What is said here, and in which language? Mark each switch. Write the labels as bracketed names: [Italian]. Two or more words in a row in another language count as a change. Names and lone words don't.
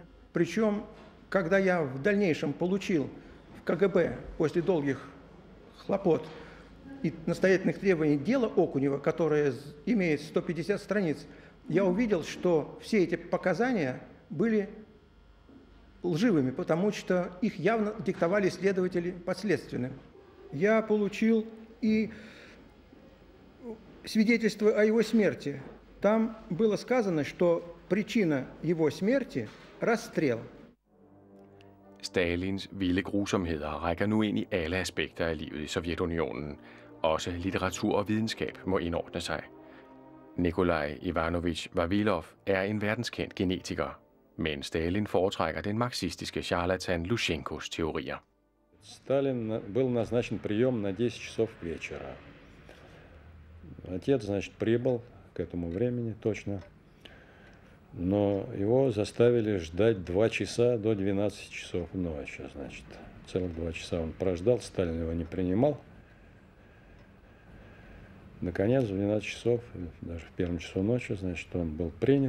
[Russian] Причем, когда я в дальнейшем получил в КГБ после долгих хлопот и настоятельных требований дело Окунева, которое имеет 150 страниц, я увидел, что все эти показания были лживыми, потому что их явно диктовали следователи подследственным. Я получил и свидетельство о его смерти. Там было сказано, что причина его смерти – расстрел. [Danish] Stalins vilde grusomheder rækker nu ind i alle aspekter af livet i Sovjetunionen. Også litteratur og videnskab må indordne sig. Nikolaj Ivanovich Vavilov er en verdenskendt genetiker, men Stalin foretrækker den marxistiske charlatan Lushenkos teorier. [Russian] Сталин был назначен прием на 10 часов вечера. Отец, значит, прибыл к этому времени точно, но его заставили ждать 2 часа до 12 часов ночи, значит. Целых 2 часа он прождал, Сталин его не принимал. Наконец, в 12 часов, даже в 1 часу ночи, значит, он был принят.